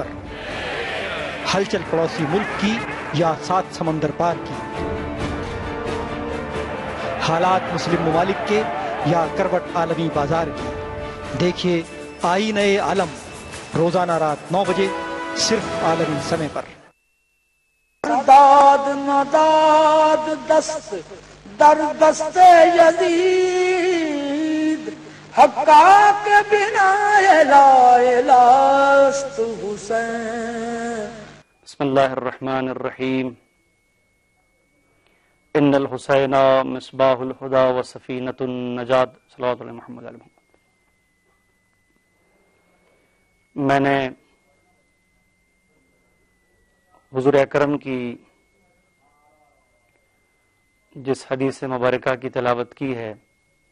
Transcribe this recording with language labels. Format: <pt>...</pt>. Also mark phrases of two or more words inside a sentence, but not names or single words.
<ur>ہلچل پڑوسی ملک کی یا 7 سمندر پار کی، حالات مسلم ممالک کے یا کروٹ عالمی بازار کی. دیکھیے آئینہ عالم روزانہ رات 9 بجے صرف عالمی سمے پر.</ur> <fa>داد نداد دست در دست یزید حقا کے بنا لا الہست حسین.</fa> <ar>بسم اللہ الرحمن الرحیم. ان الحسین مصباح الہدی و سفینۃ النجات. صلوات علی محمد علیہ محمد.</ar> <ur>میں نے حضور اکرم کی جس حدیث مبارکہ کی تلاوت کی ہے</ur>